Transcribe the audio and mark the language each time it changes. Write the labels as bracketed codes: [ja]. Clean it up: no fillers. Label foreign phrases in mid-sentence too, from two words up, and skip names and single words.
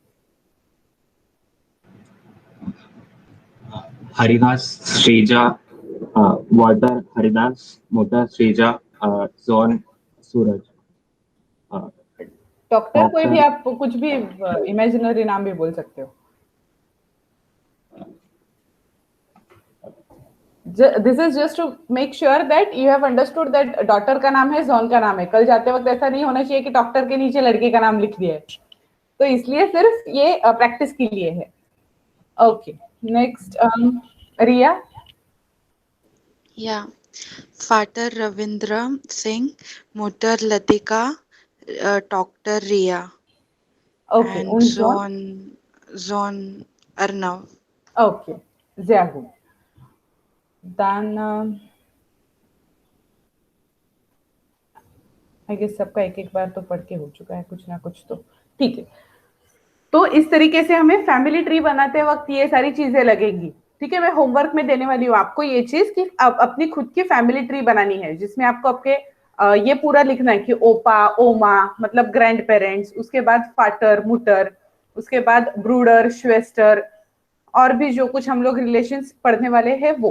[hi] हरिदास श्रीजा, वाटर हरिदास, मोटर श्रीजा, जोन सूरज। डॉक्टर कोई भी, आप कुछ भी इमेजिनरी नाम भी बोल सकते हो। [en] This is just to make sure that you have understood that daughter का नाम है, जोन का नाम है। [hi] कल जाते वक्त ऐसा नहीं होना चाहिए कि डॉक्टर के नीचे लड़के का नाम लिख दिया है, तो इसलिए सिर्फ ये प्रैक्टिस के लिए है। [en] Okay, next Riya. [de] Ja Vater Ravindra Singh, Mutter Latika, Tochter Riya, [hi] ओके, [de] and und Sohn. Zon Arnav. [hi] ओके, [de] sehr gut. [hi] Dann [en] I guess [hi] सबका एक एक बार तो पढ़ के हो चुका है कुछ ना कुछ, तो ठीक है। तो इस तरीके से हमें [en] family tree [hi] बनाते वक्त ये सारी चीजें लगेंगी। ठीक है, मैं होमवर्क में देने वाली हूँ आपको ये चीज कि अपनी खुद की [en] family tree [hi] बनानी है, जिसमें आपको आपके ये पूरा लिखना है कि [de] Opa Oma [hi] मतलब [en] grand parents, [hi] उसके बाद [de] Vater Mutter, [hi] उसके बाद [de] Bruder Schwester, [hi] और भी जो कुछ हम लोग रिलेशंस पढ़ने वाले हैं वो।